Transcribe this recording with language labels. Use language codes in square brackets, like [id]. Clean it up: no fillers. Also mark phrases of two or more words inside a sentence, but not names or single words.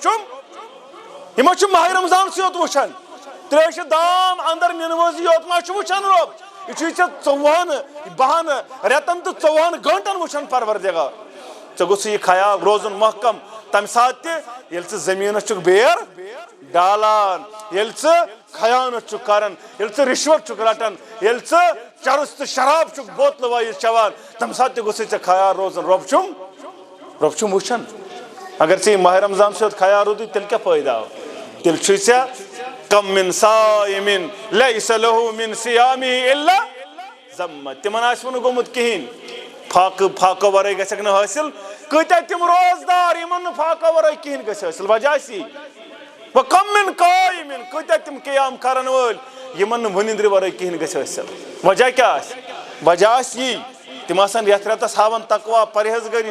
[ks] چھُم یِمو چھُ ماہ رمضانسٕے یوت وٕچھان تریشہِ دام اندر نِنوٲزی یوت ما چھُ وٕچھان رۄب یہِ چھُے ژےٚ 12 رٮ۪تن تہٕ 24 گٲنٛٹن وٕچھان پروردگار ژےٚ گوٚژھُے یہِ خیال روزُن محکم تمہِ ساتہٕ تہِ ییٚلہِ ژٕ زٔمیٖنس چھُکھ بیر ڈالان ییٚلہِ ژٕ خیانت چھُکھ کران ییٚلہِ ژٕ رِشوت چھُکھ رٹان ییٚلہِ ژٕ چرس تہٕ شراب چھُکھ بوتلہٕ وٲیِتھ چٮ۪وان تمہِ ساتہٕ تہِ گوٚژھُے ژےٚ خیال روزُن رۄب چھُم وٕچھان اگر ژےٚ یہِ ماہ رمضان سۭتۍ خیال روٗدُے تیٚلہِ کیٛاہ فٲیدٕ آو تیٚلہِ چھُے ژےٚ [ar] کم من صائمٍ لیس له من صیامه الا [ks] ذمہ تِمن آسوٕ نہٕ گوٚمُت کِہیٖنۍ فاقہٕ ورٲے گژھکھ نہٕ حٲصِل کۭتیاہ تِم روزدار یِمن نہٕ فاقہٕ ورٲے کِہیٖنۍ گژھِ حٲصِل وجہ آسہِ یی وۄنۍ [ar] کم من قٲیِمٍ [ks] کۭتیاہ تِم قیام کرن وٲلۍ یِمن نہٕ وٕنِنٛدرِ ورٲے کِہیٖنۍ گژھِ حٲصِل وجہ کیٛاہ آسہِ وجہ آسہِ یی تِم آسن یتھ رٮ۪تس ہاوان تقوا پرہیزگٲری